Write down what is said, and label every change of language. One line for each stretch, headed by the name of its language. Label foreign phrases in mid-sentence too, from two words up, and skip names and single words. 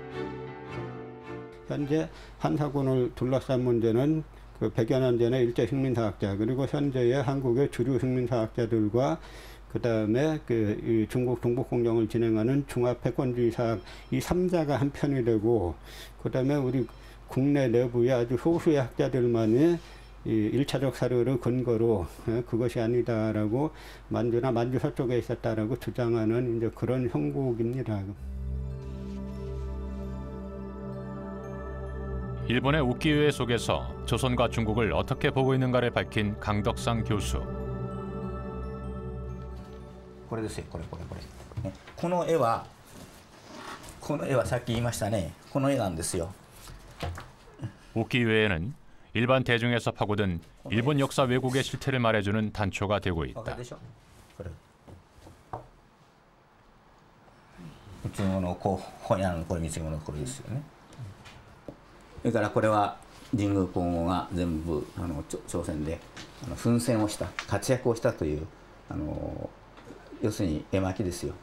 Korean: 현재 한사군을 둘러싼 문제는 그 100여 년 전에 일제식민사학자 그리고 현재의 한국의 주류식민사학자들과 그 다음에 그 중국 동북공정을 진행하는 중화패권주의 사학 이 3자가 한 편이 되고 그 다음에 우리 국내 내부의 아주 소수의 학자들만이 이 1차적 사료를 근거로 그것이 아니다라고 만주나 만주 서쪽에 있었다라고 주장하는 이제 그런 형국입니다. 일본의 우키우에 속에서 조선과 중국을 어떻게 보고 있는가를 밝힌 강덕상 교수.
Japanese: これですよ、これ。ね、この絵はさっき言いましたね。この絵なんですよ。
Korean: 우키우에는 일반 대중에서 파고든 일본 역사 왜곡의 실태를 말해주는 단초가 되고 있다.
Japanese: うちのこう本屋のこれ見せ物これですよね。それからこれは神宮皇后が全部朝鮮で奮戦をした活躍をしたという要するに絵巻ですよ。